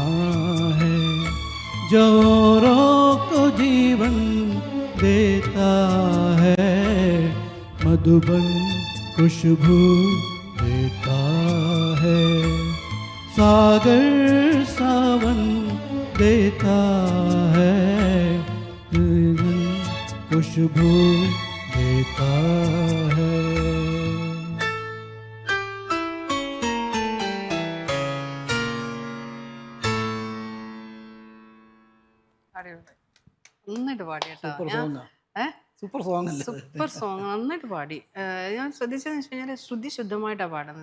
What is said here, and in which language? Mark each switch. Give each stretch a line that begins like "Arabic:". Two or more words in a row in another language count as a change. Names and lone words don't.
Hindi: है, जो औरों को जीवन देता है, मधुबन खुशबू देता है, सागर सावन देता है, खुशबू देता है।
Malayalam: നന്നായിട്ട് പാടി കേട്ടോ.
English: super song, super song
Malayalam: അല്ലേ?
English: super song,
Malayalam: നന്നായിട്ട് പാടി. ഞാൻ ശ്രദ്ധിച്ചതെന്ന് വെച്ച് കഴിഞ്ഞാൽ ശ്രുതി ശുദ്ധമായിട്ടാണ് പാടുന്നത്.